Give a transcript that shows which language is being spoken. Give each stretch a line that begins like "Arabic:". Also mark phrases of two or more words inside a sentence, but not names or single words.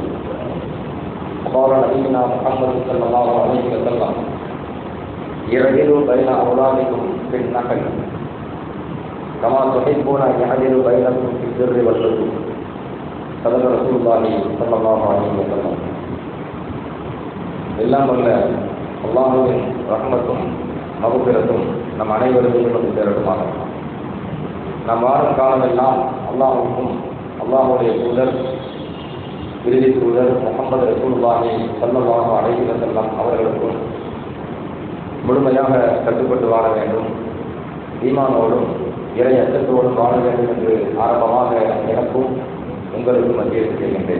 Arabic: قال نبينا محمد صلى الله عليه وسلم يعدلوا بين أولادكم في النحل كما تحبون أن يعدلوا بينكم في البر والبر. صدق رسول الله صلى الله عليه وسلم.
Tamil: எல்லாம் வல்ல அல்லாஹ்வின் ரஹ்மத்தும் மக்ஃபிரத்தும் நம் அனைவருக்கும் வந்து சேரட்டுமாக. நாம் வாழும் காலமெல்லாம் அல்லாஹ்வுக்கும் அல்லாஹ்வுடைய தூதர் இறுதி தூதர் முஹம்மது ரசூலுல்லாஹி
Arabic: صلى الله عليه وسلم
Tamil: அவர்களுக்கும் முழுமையாக கட்டுப்பட்டு வாழ வேண்டும், ஈமானோடும் இறை அச்சத்தோடும் வாழ வேண்டும் என்று ஆரம்பமாக எனக்கும் உங்களுக்கும் மத்தியில் செய்கின்றேன்.